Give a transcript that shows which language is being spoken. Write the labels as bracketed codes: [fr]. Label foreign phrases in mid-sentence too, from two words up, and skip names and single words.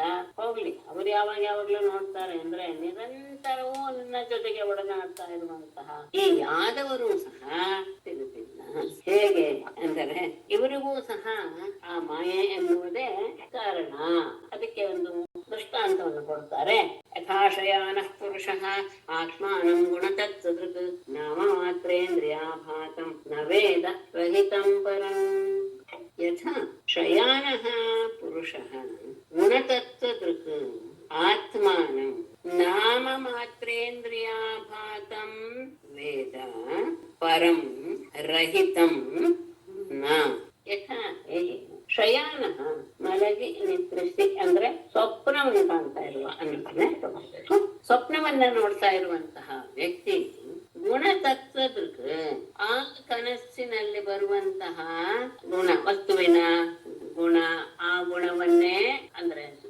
[kn] ಹೋಗ್ಲಿ, ಅವರು ಯಾವಾಗ್ಲೂ ನೋಡ್ತಾರೆ ಅಂದ್ರೆ ನಿರಂತರವೂ ನಿನ್ನ ಜೊತೆಗೆ ಒಡನಾಡ್ತಾ ಇರುವಂತಹ ಈ ಯಾದವರು ಸಹ ತಿಳಿದಿಲ್ಲ. ಹೇಗೆ ಅಂದರೆ ಇವರಿಗೂ ಸಹ ಆ ಮಾಯೆ ಎನ್ನುವುದೇ ಕಾರಣ. ಅದಕ್ಕೆ ಒಂದು ದೃಷ್ಟ ಹೇಳ್ತಾರೆ. [sa] ಯಥಾಶಯಾನಃ ಪುರುಷಃ ಆತ್ಮಾನಂ ಗುಣತತ್ಸದೃಕ್ ನಾಮ ಮಾತ್ರೇಂದ್ರಿಯಾಭಾತಂ ನ ವೇದ ರಹಿತಂ ಪರಂ. ಯಥಾ ಶಯಾನಃ ಪುರುಷಃ ಗುಣತತ್ಸದೃಕ್ ಆತ್ಮಾನಂ ನಾಮ ಮಾತ್ರೇಂದ್ರಿಯಾಭಾತಂ ವೇದ ಪರಂ ರಹಿತಂ ನ. ಯಥಾ ಶಯಾನಃ [kn] ಮಲಗಿ ನಿದ್ರಿಸಿ ಅಂದ್ರೆ ಸ್ವಪ್ನವನ್ನು ಕಾಣ್ತಾ ಇರುವ ಅನ್ನೋದನ್ನೇ ತಗೋಬೇಕು. ಸ್ವಪ್ನವನ್ನ ನೋಡ್ತಾ ಇರುವಂತಹ ವ್ಯಕ್ತಿ ಗುಣತತ್ವದೃಕ್ ಆ ಕನಸಿನಲ್ಲಿ ಬರುವಂತಹ ಗುಣ ವಸ್ತುವಿನ ಗುಣ ಆ ಗುಣವನ್ನೇ ಅಂದ್ರೆ